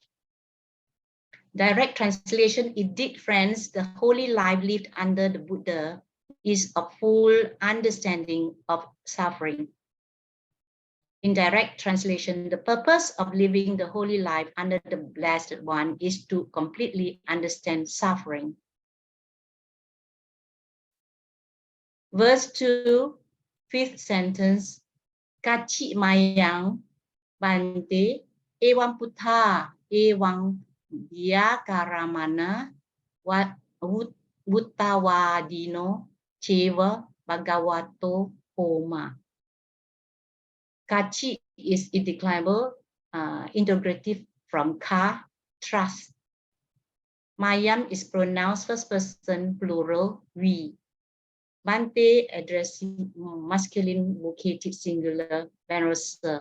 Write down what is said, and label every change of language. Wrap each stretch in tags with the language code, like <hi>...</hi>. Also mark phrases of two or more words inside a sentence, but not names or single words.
<en>Direct translation, indeed, friends, the holy life lived under the Buddha is a full understanding of suffering. In direct translation, the purpose of living the holy life under the Blessed One is to completely understand suffering. Verse 2, fifth sentence,</en> <pi>Kachi mayang bante ewang puttha ewang vyakaramana vuttawadino cheva bhagavato homa.</pi> <en>Kachi is indeclinable, integrative from ka, trust. Mayam is pronounced first person plural, we. Bante addressing masculine vocative singular, venerable.</en>